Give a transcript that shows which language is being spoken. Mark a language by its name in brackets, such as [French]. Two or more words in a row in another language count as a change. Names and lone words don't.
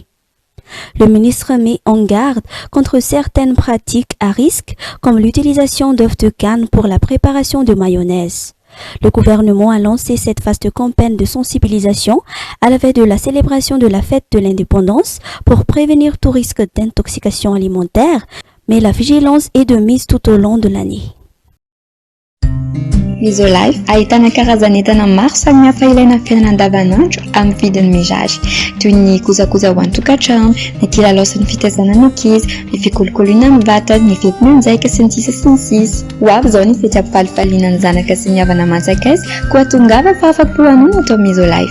[French] Le ministre met en garde contre certaines pratiques à risque, comme l'utilisation d'œufs de canne pour la préparation de mayonnaise. Le gouvernement a lancé cette vaste campagne de sensibilisation à la veille de la célébration de la fête de l'indépendance pour prévenir tout risque d'intoxication alimentaire, mais la vigilance est de mise tout au long de l'année. [Malagasy] Misolife ahitana karazan'entana maro samihafa ilaina amin'ny fiainana andavanandro amin'ny vidiny mirary, toy ny kojakoja ho an-tokantrano, ny kilalao sy ny fitaizana ny ankizy, ny fikolokoloana amin'ny vatana, ny fetim-monjaika sy ny sisa sy ny sisa. Ho avy izao ny fety ampifalifaliana ny zanaka sy ny havana manjakaiza koa tongava fa afa-po anoina atao Misolife.